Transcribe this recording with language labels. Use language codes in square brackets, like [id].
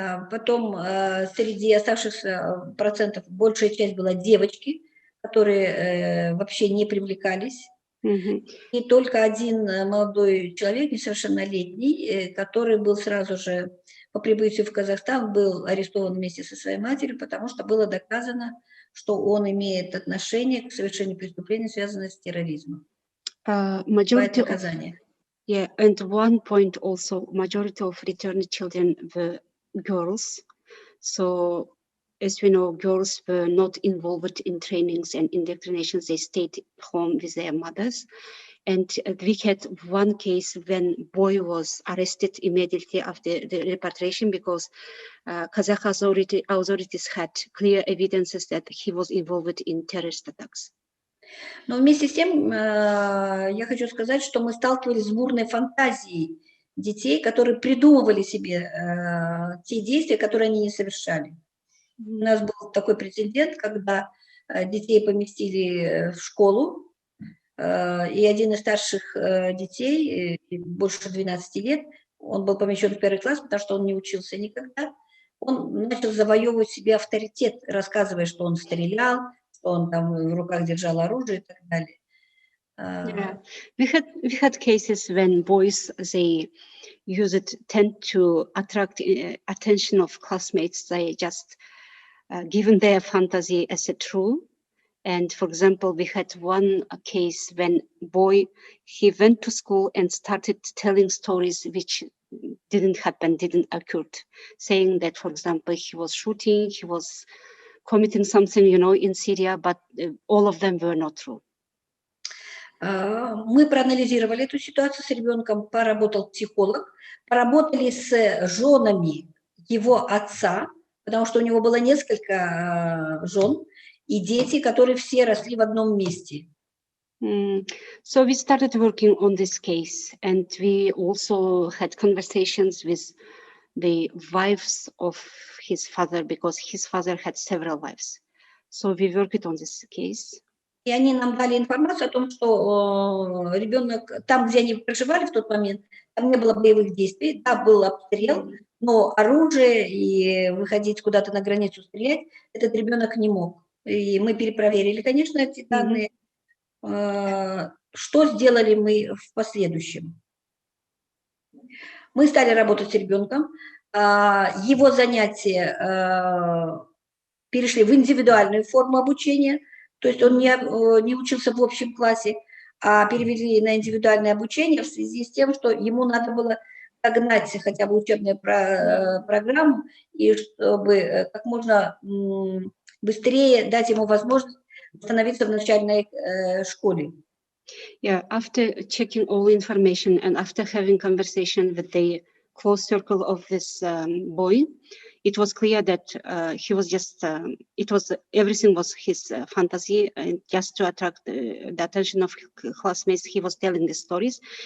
[ru] Потом среди оставшихся процентов большая часть была девочки, которые вообще не привлекались. И только один молодой человек, несовершеннолетний, который был сразу же по прибытию в Казахстан, был арестован вместе со своей матерью, потому что было доказано, что он имеет отношение к совершению преступлений, связанных с терроризмом. [en] Majority of, yeah, and one point also, majority of returned children were girls. So as we know, girls were not involved in trainings and indoctrinations. They stayed home with their mothers. And we had one case when boy was arrested immediately after the repatriation because Kazakh authorities had clear evidences that he was involved in terrorist attacks. [ru] Но вместе с тем я хочу сказать, что мы сталкивались с бурной фантазией детей, которые придумывали себе те действия, которые они не совершали. У нас был такой прецедент, когда детей поместили в школу, и один из старших детей, больше 12 лет, он был помещен в 1 класс, потому что он не учился никогда. Он начал завоевывать себе авторитет, рассказывая, что он стрелял, что он там в руках держал оружие и так далее. [en] Yeah. We had cases when boys, they tend to attract attention of classmates. They just given their fantasy as a true. And for example, we had one case when boy, he went to school and started telling stories which didn't happen, didn't occur, saying that, for example, he was shooting, he was committing something, you know, in Syria, but all of them were not true. [ru] Мы проанализировали эту ситуацию с ребенком, поработал психолог, поработали с женами его отца, потому что у него было несколько жен, и дети, которые все росли в одном месте. [en] So we started working on this case, and we also had conversations with the wives of his father, because his father had several wives. So we worked on this case. [ru] И они нам дали информацию о том, что ребенок, там, где они проживали в тот момент, там не было боевых действий, да, был обстрел, но оружие и выходить куда-то на границу стрелять этот ребенок не мог. И мы перепроверили, конечно, эти данные. Что сделали мы в последующем? Мы стали работать с ребенком, его занятия перешли в индивидуальную форму обучения, то есть он не учился в общем классе, а перевели на индивидуальное обучение в связи с тем, что ему надо было догнать хотя бы учебную программу, и чтобы как можно быстрее дать ему возможность становиться в начальной школе. [en] Yeah, after checking all the information and after having conversation with the close circle of this boy, it was clear that he was just, everything was his fantasy, and just to attract the attention of classmates, he was telling the stories.